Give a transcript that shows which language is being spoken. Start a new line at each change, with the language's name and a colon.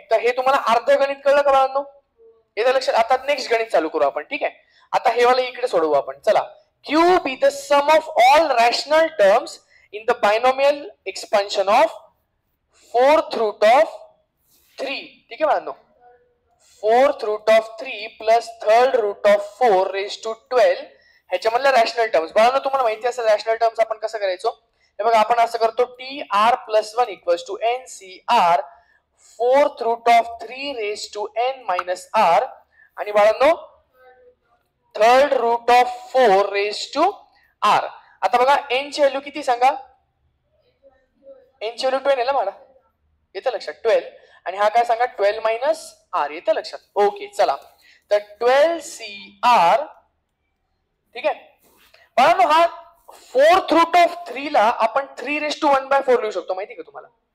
Marathi: तर हे तुम्हाला अर्ध गणित कळलं का बाळांनो? येतं लक्षात? आता नेक्स्ट गणित चालू करू आपण. ठीक आहे. आता हे वाला इकडे सोडवू आपण. चला.
English: Cube is the sum of all rational terms in the binomial expansion of fourth root of 3.
Marathi: ठीक आहे बाळांनो?
English: fourth root of 3 plus third root of 4 raised to 12
Marathi: ह्याच्यामधल्या rational terms. बाळांनो तुम्हाला माहिती असेल रॅशनल टर्म्स आपण कसं करायचो? हे बघा आपण असं करतो
English: tr+1 = ncr fourth root of 3 raised to n minus r
Marathi: आणि बाळांनो
English: third root of 4 raised to r.
Marathi: आता बघा n ची व्हॅल्यू किती सांगा? n ची व्हॅल्यू 12 आहे ना मला. येतं लक्षात? 12. आणि हा काय सांगा? 12 - r. येतं लक्षात? ओके. चला. तर 12cr. ठीक आहे. बाळांनो हा फोर्थ रूट ऑफ 3 ला आपण 3⁻1/4 लिहू शकतो. माहिती का तुम्हाला?